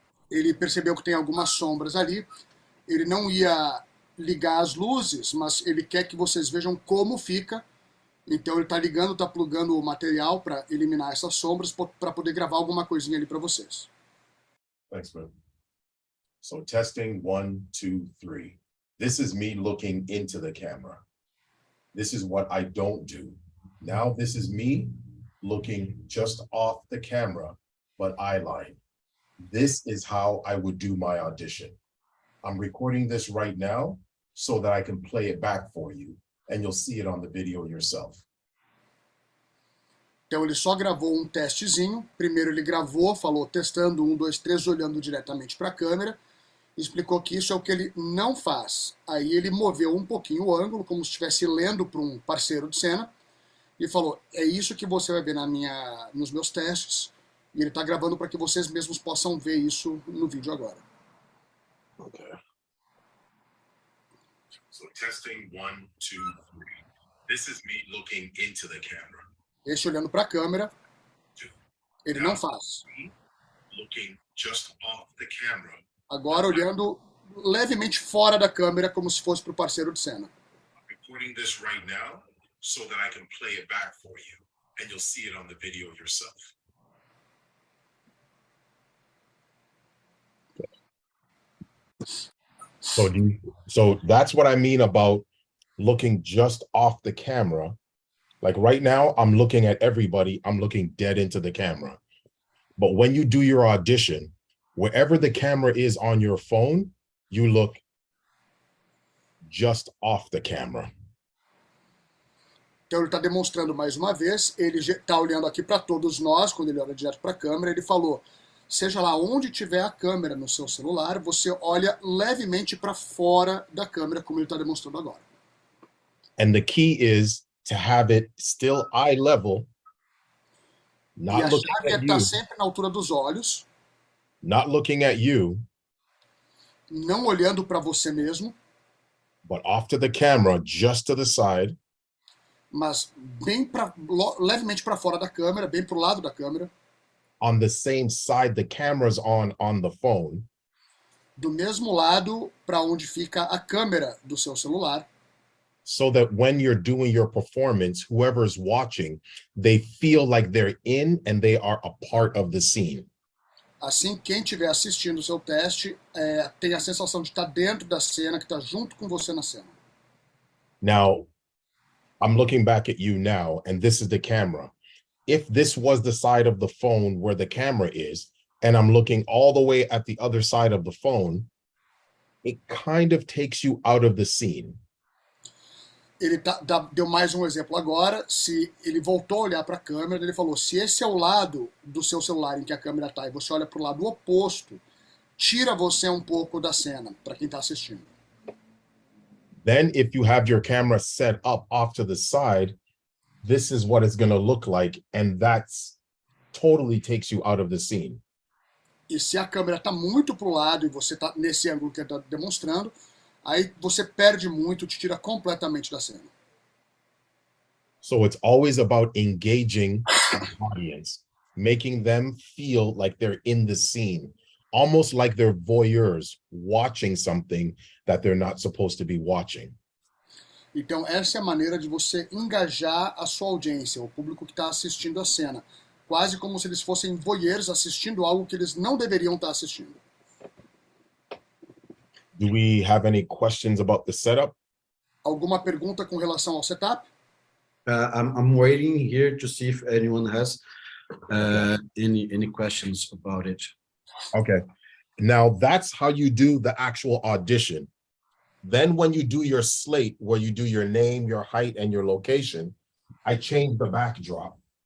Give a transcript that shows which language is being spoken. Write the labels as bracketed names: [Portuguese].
[Portuguese] Ele percebeu que tem algumas sombras ali. Ele não ia ligar as luzes, mas ele quer que vocês vejam como fica. Então ele está ligando, está plugando o material para eliminar essas sombras, para poder gravar alguma coisinha ali para vocês. [English] Thanks, man. So testing 1, 2, 3. This is me looking into the camera. This is what I don't do. Now this is me looking just off the camera, but eyeline. This is how I would do my audition. I'm recording this right now so that I can play it back for you, and you'll see it on the video yourself. [Portuguese] Então ele só gravou um testezinho. Primeiro ele gravou, falou testando 1, 2, 3, olhando diretamente para a câmera. Explicou que isso é o que ele não faz. Aí ele moveu um pouquinho o ângulo, como se estivesse lendo para um parceiro de cena, e falou, é isso que você vai ver nos meus testes, e ele está gravando para que vocês mesmos possam ver isso no vídeo agora. [English] Okay. So testing 1, 2, 3. This is me looking into the camera. [Portuguese] Esse olhando para a câmera, ele não faz. [English] Looking just off the camera. [Portuguese] Agora olhando levemente fora da câmera, como se fosse para o parceiro de cena. [English] Recording this right now so that I can play it back for you and you'll see it on the video yourself. So that's what I mean about looking just off the camera. Like right now, I'm looking at everybody, I'm looking dead into the camera. But when you do your audition, wherever the camera is on your phone, you look just off the camera. [Portuguese] Então ele está demonstrando mais uma vez, ele está olhando aqui para todos nós, quando ele olha direto para a câmera, ele falou, seja lá onde tiver a câmera no seu celular, você olha levemente para fora da câmera, como ele está demonstrando agora. [English] And the key is to have it still eye level, [Portuguese] E a [English] not looking [Portuguese] chave é [English] at [Portuguese] estar [English] you, [Portuguese] sempre na altura dos olhos, [English] not looking at you, [Portuguese] não olhando para você mesmo, [English] but off to the camera, just to the side, [Portuguese] mas levemente para fora da câmera, bem para o lado da câmera, [English] on the same side the camera's on the phone, [Portuguese] do mesmo lado para onde fica a câmera do seu celular, [English] so that when you're doing your performance, whoever's watching, they feel like they're in and they are a part of the scene. [Portuguese] assim quem estiver assistindo o seu teste tem a sensação de estar dentro da cena, que está junto com você na cena. [English] Now, I'm looking back at you now, and this is the camera. If this was the side of the phone where the camera is, and I'm looking all the way at the other side of the phone, it kind of takes you out of the scene. [Portuguese] Ele deu mais um exemplo agora, se ele voltou a olhar para a câmera, ele falou, se esse é o lado do seu celular em que a câmera está e você olha para o lado oposto, tira você um pouco da cena, para quem está assistindo. [English] Then if you have your camera set up off to the side, this is what it's going to look like, and that's totally takes you out of the scene. [Portuguese] E se a câmera está muito para o lado e você está nesse ângulo que ele está demonstrando, aí você perde muito, te tira completamente da cena. [English] So it's always about engaging the audience, making them feel like they're in the scene, almost like they're voyeurs watching something that they're not supposed to be watching. [Portuguese] Então essa é a maneira de você engajar a sua audiência, o público que está assistindo a cena. Quase como se eles fossem voyeurs assistindo algo que eles não deveriam estar assistindo. [English] Do we have any questions about the setup? [Portuguese] Alguma pergunta com relação ao setup? [English] I'm waiting here to see if anyone has any questions about it. Okay. Now that's how you do the actual audition. Then when you do your slate, where you do your name, your height, and your location, I change the backdrop.